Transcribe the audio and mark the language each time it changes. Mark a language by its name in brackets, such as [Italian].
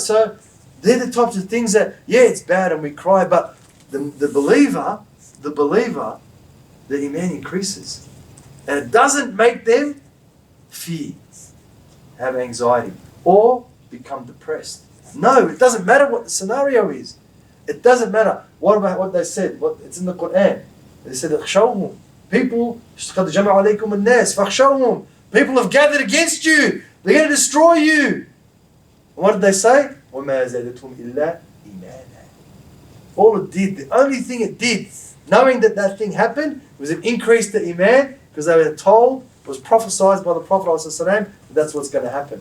[English] So they're the types of things that, yeah, it's bad and we cry, but the believer, the iman increases. And it doesn't make them fear, have anxiety, or become depressed. No, it doesn't matter what the scenario is. It doesn't matter. What about what they said? It's in the Qur'an. They said, اخشوهم. [Arabic] People, قَدْ جَمَعَ عَلَيْكُمُ النَّاسِ فَاخْشَوْهُم. [English] People have gathered against you. They're going to destroy you. And what did they say? [Arabic] وَمَا زَادَتْهُمْ إِلَّا إِيمَانًا. [English] All it did, the only thing it did, knowing that thing happened, was it increased the iman, because they were told, was prophesied by the Prophet ﷺ, that's what's going to happen.